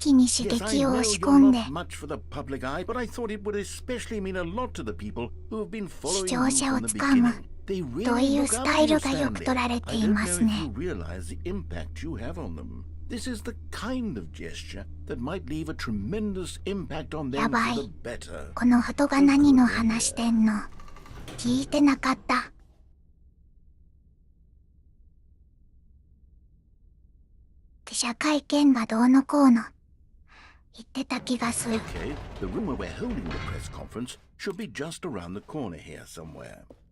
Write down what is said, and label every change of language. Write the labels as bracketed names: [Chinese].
[English] Yes, I know you're not much for the public eye, but I thought it would especially mean a lot to the people who have been following you from the beginning. They really look up to you, Stanley. I don't know if you realize the impact you have on them. This is the kind of gesture that might leave a tremendous impact on them for the better. [Japanese] この人が何の話してんの？聞いてなかった。記者会見がどうのこうの言ってた気がする。 [English] Okay, the room where we're holding the press conference should be just around the corner here somewhere.